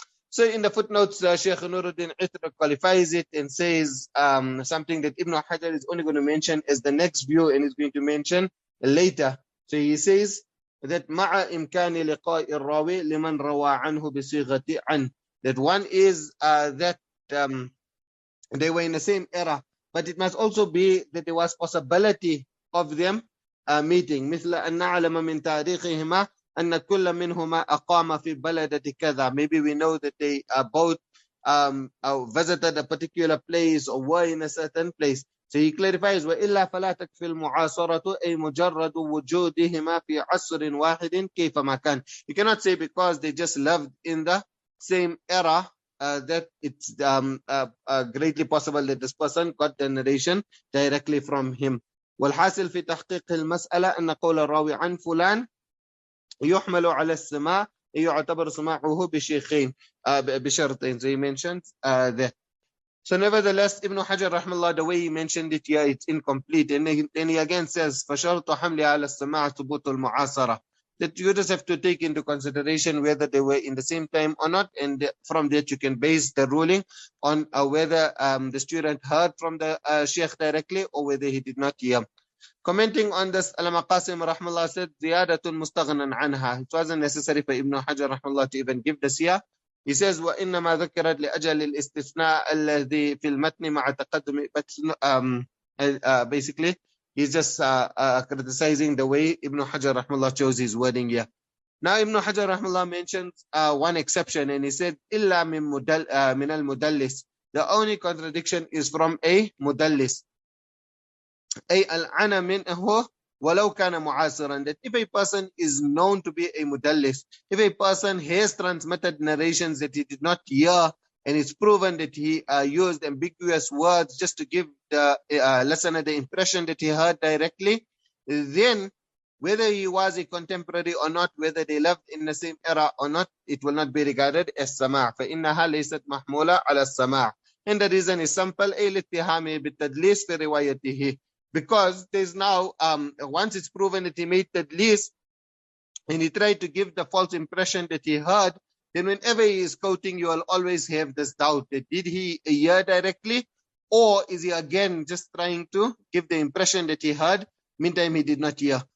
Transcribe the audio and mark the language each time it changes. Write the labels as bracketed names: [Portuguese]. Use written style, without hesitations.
[English] So in the footnotes, Sheikh Nuruddin Itra qualifies it and says something that Ibn Hajar is only going to mention as the next view and is going to mention later. So he says that [Arabic] مع إمكان لقاء الراوي لمن روى عنه بصيغة عن, [English] that one is that they were in the same era, but it must also be that there was possibility of them meeting. [Arabic] مثل أن نعلم من تاريخهما أن كل منهما أقام في بلدة كذا. [English] Maybe we know that they both visited a particular place or were in a certain place. So he clarifies [Arabic] وإلا فلا تكفي المعاصرة أي مجرد وجودهما في عصر واحد كيفما كان. [English] You cannot say because they just lived in the same era that it's greatly possible that this person got the narration directly from him. [Arabic] والحاصل في تحقيق المسألة أن قول الراوي عن فلان يحمل على السماع يعتبر سماعه بشيخين بشرطين. [English] So he mentioned that. So nevertheless, Ibn Hajar rahmallah, the way he mentioned it here, it's incomplete. And then he again says, [Arabic] فَشَرْطُ حَمْلِ عَلَى السَّمَاعِ ثُبُوتُ الْمُعَاصَرَةِ, [English] that you just have to take into consideration whether they were in the same time or not. And from that, you can base the ruling on whether the student heard from the sheikh directly or whether he did not hear. Commenting on this, Al-Maqasim rahmallah said, [Arabic] زِيَادَةٌ مُسْتَغْنًا عَنْهَا. [English] It wasn't necessary for Ibn Hajar rahmallah to even give this here. He says, [Arabic] وَإِنَّمَا ذُكِرَتْ لِأَجَلِ الْإِسْتِثْنَاءِ الَّذِي فِي الْمَتْنِ مَعَ تَقَدُّمِ. [English] But basically, he's just criticizing the way Ibn Hajar rahmallah chose his wording here. Now Ibn Hajar rahmallah mentions one exception, and he said, [Arabic] إِلَّا مِنَ الْمُدَلِّسِ. [English] The only contradiction is from a mudallis. [Arabic] أي العنا منه ولو كان معاصرا, [English] that if a person is known to be a mudallis, if a person has transmitted narrations that he did not hear and it's proven that he used ambiguous words just to give the listener the impression that he heard directly, then whether he was a contemporary or not, whether they lived in the same era or not, it will not be regarded as سماع. [Arabic] فإنها ليست محمولة على السماع. [English] And the reason is simple, [Arabic] أي الاتهام بالتدليس في روايته. [English] Because there's now, once it's proven that he made tadlis and he tried to give the false impression that he heard, then whenever he is quoting, you will always have this doubt that did he hear directly, or is he again just trying to give the impression that he heard, meantime he did not hear.